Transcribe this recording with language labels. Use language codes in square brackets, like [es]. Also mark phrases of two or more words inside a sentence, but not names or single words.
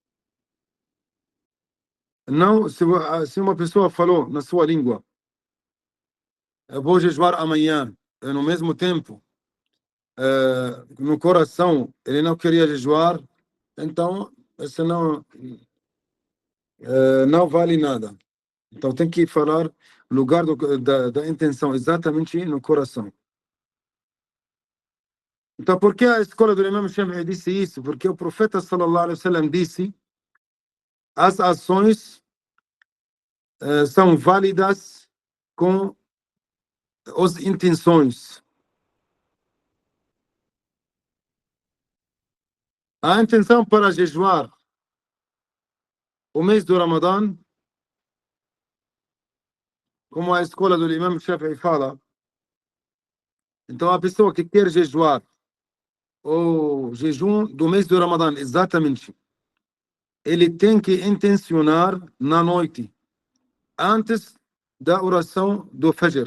[pt] Não, se uma pessoa falou na sua língua, eu vou jejuar amanhã, no mesmo tempo, no coração, ele não queria jejuar, então, isso não vale nada. Então, tem que falar lugar da intenção, exatamente no coração. Então, por que a escola do Imam Shafi'i disse isso? Porque o profeta [ar] صلى الله عليه وسلم [pt] disse: as ações são válidas com as intenções. A intenção para jejuar o mês do Ramadã, como a escola do Imam Shafi'i fala, então a pessoa que quer jejuar o jejum do mês do Ramadã, exatamente, ele tem que intencionar na noite, antes da oração do Fajr.